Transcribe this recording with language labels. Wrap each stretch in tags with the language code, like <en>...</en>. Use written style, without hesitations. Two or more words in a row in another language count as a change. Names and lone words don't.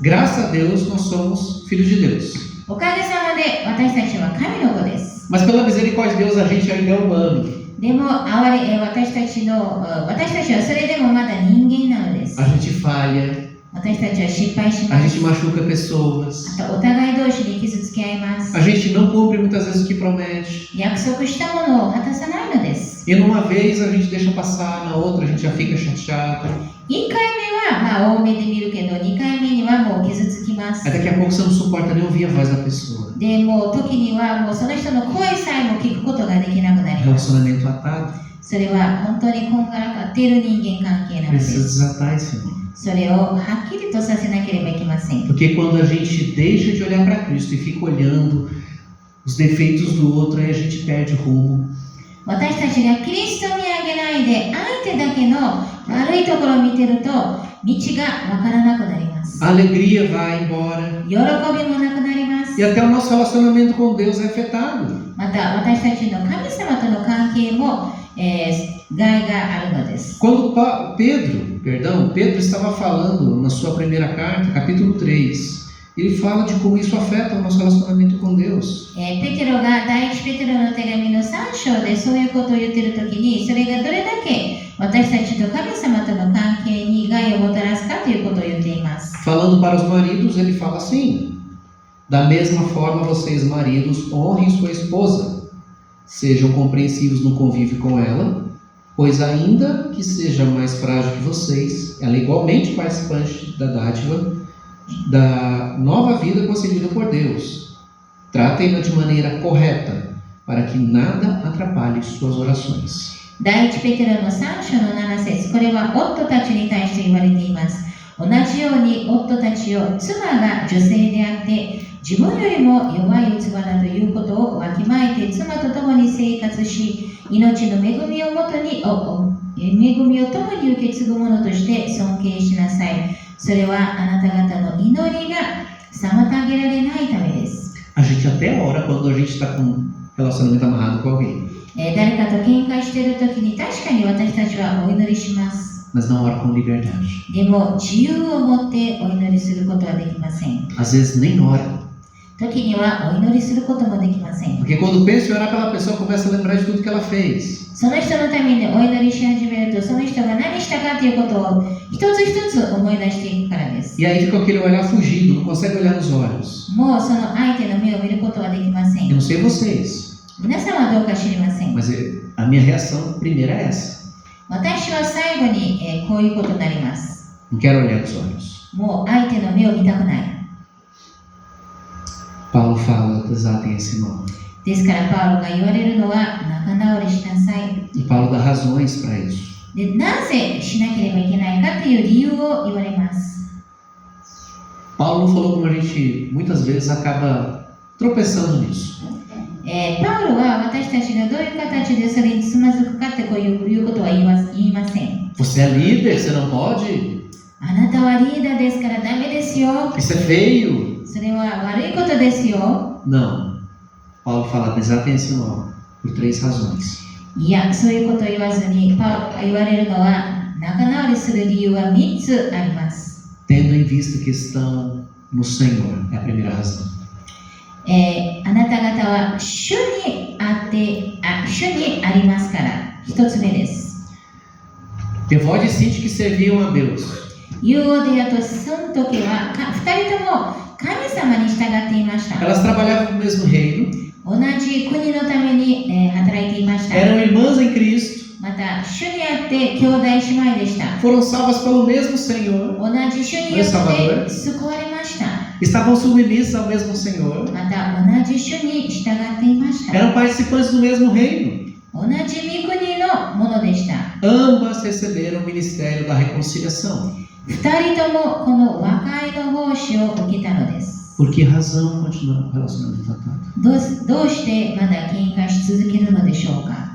<pt>Graças a Deus nós somos filhos de Deus.</pt> <ja>おかげさまで私たちは神の子です。</ja> <pt>Mas pela misericórdia de Deus a gente ainda é humano.</pt> <ja>でも私たちはそれでもまだ人間なのです。</ja> <pt>A gente falha.</pt> <ja>私たちは失敗し</ja> <pt>A</pt> <ja>ま</ja> <pt>gente</pt> <ja>す。</ja> <pt>machuca pessoas.</pt> <ja>あとお互い同士で傷つけ合います。</ja> <pt>A gente não cumpre muitas vezes o que promete.</pt> <ja>約束したものを果たさないのです。</ja> <pt>E numa vez a gente deixa passar, na outra a gente já fica chateado.</pt> <ja>1回目は多めで見るけど、2回目にはもう傷つきます。</ja> <pt>Aí daqui a pouco você não suporta nem ouvir a voz da pessoa.</pt> <ja>でも時にはもうその人の声さえも聞くことができなくなります。</ja> <pt>Relacionamento atado.</pt> <ja>それは本当にこんがらがっている人間関係なので</ja> <pt>Precisa</pt> <ja>す。</ja> <pt>desatar esse irmão.</pt> <ja>それをはっきりとさせなければいけません。</ja> <pt>Porque quando a gente deixa de olhar para Cristo e fica olhando os defeitos do outro, aí a gente perde o rumo.</pt> <ja>私たちがキリストを見上げないで相手だけの悪いところを見てると道がわからなくなります。</ja> <pt>A alegria vai embora.</pt> <ja>喜びもなくなります。</ja> <pt>E até o nosso relacionamento com Deus é afetado.</pt> <ja>また私たちの神様との関係も、害があるのです。</ja> <pt>Quando Pedro estava falando na sua primeira carta, capítulo 3, ele fala de como isso afeta o nosso relacionamento com Deus.</pt> <ja>ペテロが第一ペテロの手紙の3章でそういうことを言っているときに、それがどれだけ私たちと神様との関係に害をもたらすかということを言っています。</ja> <pt>Falando para os maridos, ele fala assim: da mesma forma, vocês maridos honrem sua esposa, sejam compreensivos no convívio com ela, pois ainda que seja mais frágil que vocês, ela é igualmente participante da dádiva da nova vida concedida por Deus. Tratem-na de maneira correta, para que nada atrapalhe suas orações.</pt> <ja>第一ペテロの3章の7節、これは夫たちに対して言われています。同じように夫たちを妻が女性であって自分よりも弱い器だということをわきまえて妻と共に生活し、命の恵みを共に受け継ぐものとして尊敬しなさい。それはあなた方の祈りが妨げられないためです。</ja> <pt>A gente até ora quando a gente está com um relacionamento amarrado com alguém,</pt> <ja>誰かと喧嘩しているときに確かに私たちはお祈りします。</ja> <pt>mas não ora com liberdade.</pt> <ja>でも自由を持ってお祈りすることはできません。</ja> <pt>Às vezes nem ora,</pt> <ja>時にはお祈りすることもできません。</ja> <pt>porque quando pensa em orar pela pessoa, começa a lembrar de tudo que ela fez.</pt> <ja>その人のためにお祈りし始めると、その人が何したかということを一つ一つ思い出していくからです。</ja> <pt>E aí fica aquele olhar fugido, não consegue olhar nos olhos.</pt> <ja>もうその相手の目を見ることはできませ</ja> <pt>Eu</pt> <ja>ん。</ja> <pt>não sei vocês,</pt> <ja>皆さんはどうか知りません。</ja> <pt>mas a minha reação primeira é essa.</pt> <ja>私は最後に、こういうことになります。</ja> <pt>Não quero olhar nos olhos.</pt> <ja>もう相手の目を見たくない。</ja> <pt>Paulo fala, desatem esse nó.</pt> <ja>ですからパウロが言われるのは仲直りしなさい。</ja> <pt>E Paulo dá razões para isso.</pt> <ja>で、なぜしなければいけないかという理由を言われます。</ja> <pt>Paulo não falou como a gente muitas vezes acaba tropeçando nisso.</pt> <ja>パウロは私たちがどういう形でそれにつまずくかってこういうことは言いません。</ja> <pt>Você é líder, você não pode?</pt> <ja>あなたはリーダーですからダメですよ。</ja> <pt>Isso é feio?</pt> <ja>それは悪いことですよ。</ja> <pt>Não. Paulo fala, desatem esse nó por 3 razões.</pt> <ja>いや、そういうことを言わずに、パウロが言われるのは仲直りする理由は3つあります。</ja> <pt>Tendo em vista que estão no Senhor, é a primeira razão.</pt> <ja>あなた方は主にありますから、1つ目です。</ja> <pt>Evode e Sinti que serviam a Deus.</pt> <ja>ユーオデアとスントケは2人とも神様に従っていました。</ja> <pt>Elas trabalhavam no mesmo reino,</pt> <ja>同じ国のために、働いていました。</ja> <pt>eram irmãs em Cristo,</pt> <ja>また、主にあって兄弟姉妹でした。</ja> <pt>foram salvas pelo mesmo Senhor,</pt> <ja>同じ主によって救われました。</ja> <pt>estavam submissas ao mesmo Senhor,</pt> <ja>また、同じ主に従っていました。</ja> <pt>eram participantes do mesmo reino.</pt> <ja>同じ御国のものでした。</ja> <pt>Ambas receberam o ministério da reconciliação.</pt> <ja>2 人ともこの和解の奉仕を受けたのです。</ja> <pt>Por que razão continuar o relacionamento atado?</pt> <ja>どうしてまだ喧嘩し続けるのでしょうか。</ja>